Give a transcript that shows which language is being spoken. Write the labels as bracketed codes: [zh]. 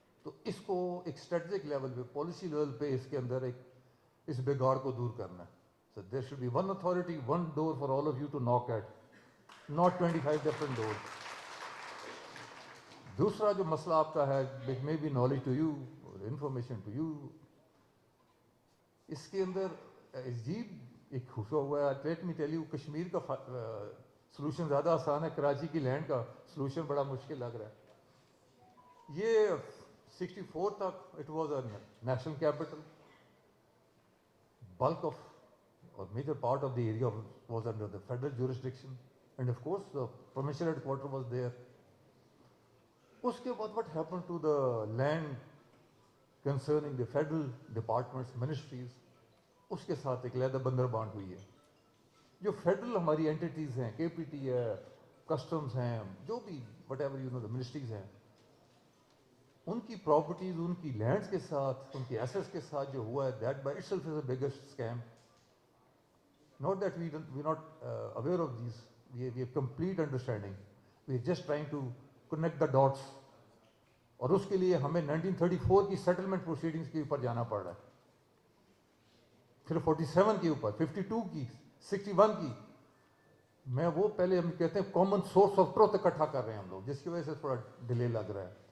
[ur] تو اس کو ایک اسٹریٹجک لیول پہ, پالیسی لیول پہ اس کے اندر ایک اس بگاڑ کو دور کرنا ہے. [en] So there should be one authority, one door for all of you to knock at, not 25 different doors. [ur] دوسرا جو مسئلہ آپ کا ہے, [en] which may be knowledge to you [ur] or information to you, اس کے اندر عجیب ایک خصوصا ہوا ہے. [en] let me tell you, [ur] Kashmir کا سلوشن زیادہ آسان ہے, کراچی کی لینڈ کا سلوشن بڑا مشکل لگ رہا ہے. یہ 64 تک [en] It was a national capital, bulk of or major part of the area was under the federal jurisdiction, and of course the provincial headquarters was there. [ur] اس کے بعد [en] what happened to the land concerning the federal departments, ministries, [ur] اس کے ساتھ ایک علیحدہ بندر بانٹ ہوئی ہے. جو فیڈرل ہماری اینٹیٹیز ہیں, KPT ہے, کسٹمز ہیں, جو بھی [en] whatever you know [ur] the ministries ہیں, ان کی پراپرٹیز, ان کی لینڈس کے ساتھ, ان کی ایسٹس کے ساتھ جو ہوا ہے, [en] That by itself is a biggest scam. Not that we're not aware of these, we have complete understanding. We are just trying to connect the dots. [ur] اور اس کے لیے ہمیں 1934 کی سیٹلمنٹ پروسیڈنگز کے اوپر جانا پڑ رہا ہے, پھر 47 کے اوپر, 52 کی, 61 کی. میں وہ پہلے ہم کہتے ہیں [en] common source of truth [ur] اکٹھا کر رہے ہیں ہم لوگ, جس کی وجہ سے تھوڑا ڈیلے لگ رہا ہے.